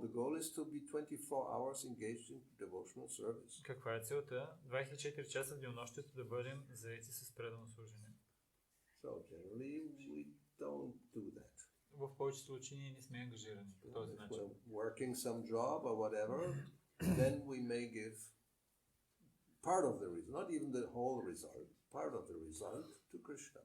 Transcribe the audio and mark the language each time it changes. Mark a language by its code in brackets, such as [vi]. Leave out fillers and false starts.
[en] The goal is to be 24 hours engaged in devotional service. [bg] Каква е целта? 24 часа в денонощието да бъдем заети с предано служение. [en] So generally we don't do that. [bg] В повечето случаи ние не сме ангажирани по този начин. [en] If we're working some job or whatever, then we may give part of the result, not even the whole result, part of the result to Krishna.